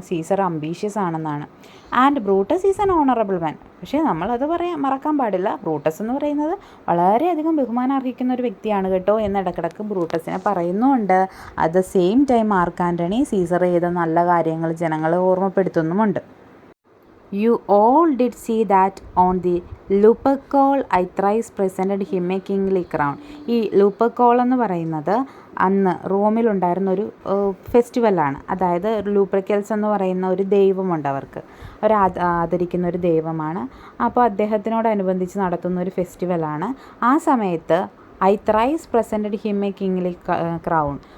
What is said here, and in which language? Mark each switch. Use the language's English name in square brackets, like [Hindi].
[Malayalam] Caesar ambitious ആണെന്നാണ്. [English] And Brutus is an honourable man. [Malayalam] പക്ഷേ നമ്മളത് മറക്കാൻ പാടില്ല. ബ്രൂട്ടസ് എന്ന് പറയുന്നത് വളരെയധികം ബഹുമാനം അർഹിക്കുന്ന ഒരു വ്യക്തിയാണ് കേട്ടോ എന്ന് ഇടക്കിടക്ക് ബ്രൂട്ടസിനെ പറയുന്നുമുണ്ട്. [English] at the same time [Malayalam] mark Antony Caesar ചെയ്ത നല്ല കാര്യങ്ങൾ ജനങ്ങളെ ഓർമ്മപ്പെടുത്തുന്നുമുണ്ട്. [English] You all did see that on the Lupercal I thrice presented him a kingly crown. [Malayalam] ഈ ലൂപ്പർക്കോൾ എന്ന് പറയുന്നത് അന്ന് റോമിലുണ്ടായിരുന്നൊരു ഫെസ്റ്റിവലാണ്. അതായത് ലൂപ്പർക്കൽസ് എന്ന് പറയുന്ന ഒരു ദൈവമുണ്ട് അവർക്ക്, അവർ ആദരിക്കുന്ന ഒരു ദൈവമാണ്. അപ്പോൾ അദ്ദേഹത്തിനോടനുബന്ധിച്ച് നടത്തുന്ന ഒരു ഫെസ്റ്റിവലാണ്. ആ സമയത്ത് [English] I thrice presented him a kingly crown.